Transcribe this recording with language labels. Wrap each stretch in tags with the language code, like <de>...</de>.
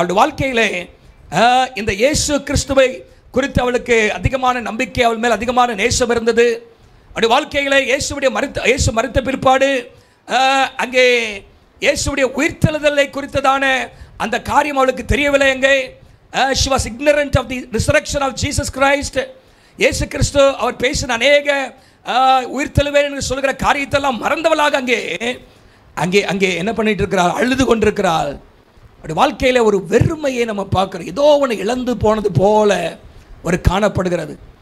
<ta>அவருடைய வாழ்க்கையிலே இந்த இயேசு கிறிஸ்துவை குறித்து அவளுக்கு அதிகமான நம்பிக்கை, அவள் மேல் அதிகமான நேசம் இருந்தது. அவருடைய வாழ்க்கையிலே இயேசு மரித்த பிற்பாடு அங்கே இயேசுடைய உயிர்த்தெழுதலை குறித்ததான அந்த காரியம் அவளுக்கு தெரியவில்லை.</ta> <en>அங்கே she was ignorant of the resurrection of Jesus Christ.</en> <ta>இயேசு கிறிஸ்து அவர் பேசின அநேக உயிர்த்தெழுவேன் என்று சொல்கிற காரியத்தெல்லாம் மறந்தவளாக அங்கே என்ன பண்ணிட்டு இருக்கிறாள்? அழுது கொண்டிருக்கிறாள். அப்படி வாழ்க்கையில் ஒரு வெறுமையை நம்ம பார்க்குறோம். ஏதோ ஒன்று இழந்து போனது போல ஒரு காணப்படுகிறது.</ta>